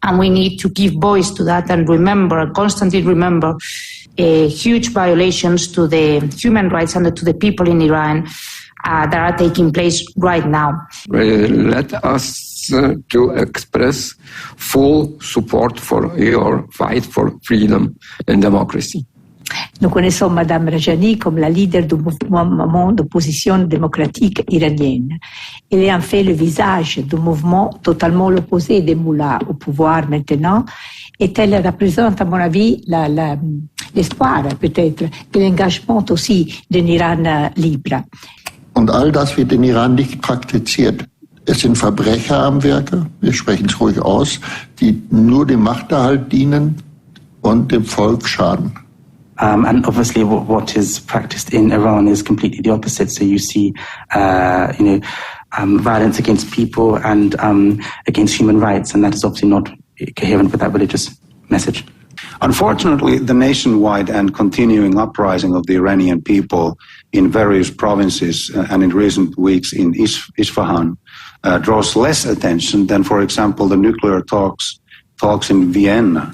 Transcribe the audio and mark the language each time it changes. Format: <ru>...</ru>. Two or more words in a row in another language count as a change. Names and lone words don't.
<en>And we need to give voice to that and remember, constantly remember, huge violations to the human rights and to the people in Iran that are taking place right now. Let us to express full support for your fight for freedom and democracy.</en> <fr>Nous connaissons Madame Rajavi comme la leader du mouvement d'opposition démocratique iranienne. Elle est en fait le visage du mouvement totalement l'opposé des mullahs au pouvoir maintenant. Et elle représente, à mon avis, l'espoir peut-être de l'engagement aussi d'un Iran libre.</fr> <de>Und all das wird in Iran nicht praktiziert. Es sind Verbrecher am Werke, wir sprechen es ruhig aus, die nur dem Machterhalt dienen und dem Volk schaden.</de> <en>And obviously what is practiced in Iran is completely the opposite. So you see, violence against people and against human rights, and that is obviously not coherent with that religious message. Unfortunately, the nationwide and continuing uprising of the Iranian people in various provinces and in recent weeks in Isfahan draws less attention than, for example, the nuclear talks in Vienna.</en>